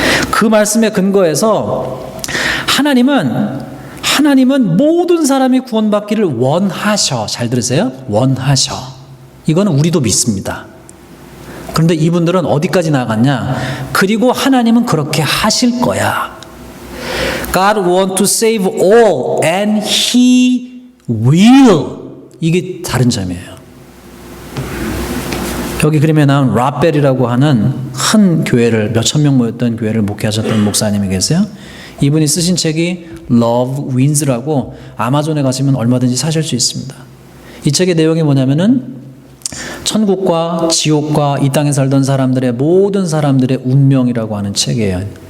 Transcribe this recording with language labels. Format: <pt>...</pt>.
<ko>그 말씀에 근거해서 하나님은 모든 사람이 구원받기를 원하셔. 잘 들으세요? 원하셔. 이거는 우리도 믿습니다. 그런데 이분들은 어디까지 나갔냐? 그리고 하나님은 그렇게 하실 거야.</ko> <en>God want to save all and He will.</en> <ko>이게 다른 점이에요. 여기 그림에 나온 라벨이라고 하는 한 교회를, 몇천 명 모였던 교회를 목회하셨던 목사님이 계세요. 이분이 쓰신 책이 Love Wins라고 아마존에 가시면 얼마든지 사실 수 있습니다. 이 책의 내용이 뭐냐면은 천국과 지옥과 이 땅에 살던 사람들의 모든 사람들의 운명이라고 하는 책이에요.</ko>